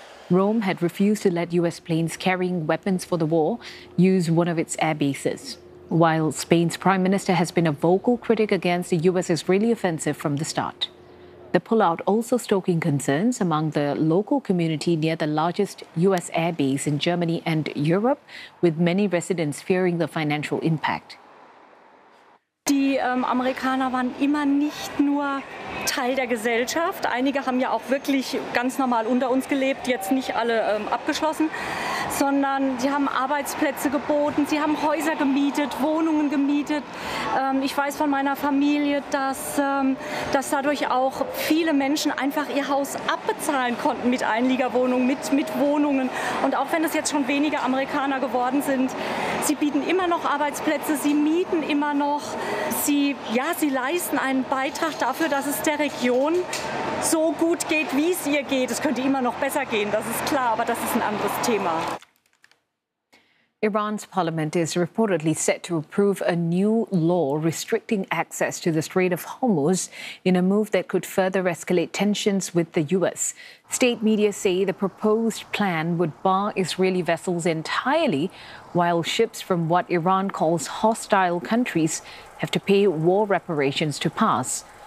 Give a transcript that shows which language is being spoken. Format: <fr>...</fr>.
<en>Rome had refused to let U.S. planes carrying weapons for the war use one of its air bases, while Spain's prime minister has been a vocal critic against the U.S.-Israeli offensive from the start. The pullout also stoking concerns among the local community near the largest U.S. air base in Germany and Europe, with many residents fearing the financial impact.</en> <de>Die Amerikaner waren immer nicht nur Teil der Gesellschaft. Einige haben ja auch wirklich ganz normal unter uns gelebt, jetzt nicht alle abgeschlossen, sondern sie haben Arbeitsplätze geboten, sie haben Häuser gemietet, Wohnungen gemietet. Ich weiß von meiner Familie, dass dadurch auch viele Menschen einfach ihr Haus abbezahlen konnten mit Einliegerwohnungen, mit Wohnungen. Und auch wenn es jetzt schon weniger Amerikaner geworden sind, sie bieten immer noch Arbeitsplätze, sie mieten immer noch. Sie leisten einen Beitrag dafür, dass es der Region so gut geht, wie es ihr geht. Es könnte immer noch besser gehen, das ist klar, aber das ist ein anderes Thema.</de> <en>Iran's parliament is reportedly set to approve a new law restricting access to the Strait of Hormuz in a move that could further escalate tensions with the U.S. State media say the proposed plan would bar Israeli vessels entirely, while ships from what Iran calls hostile countries have to pay war reparations to pass.</en>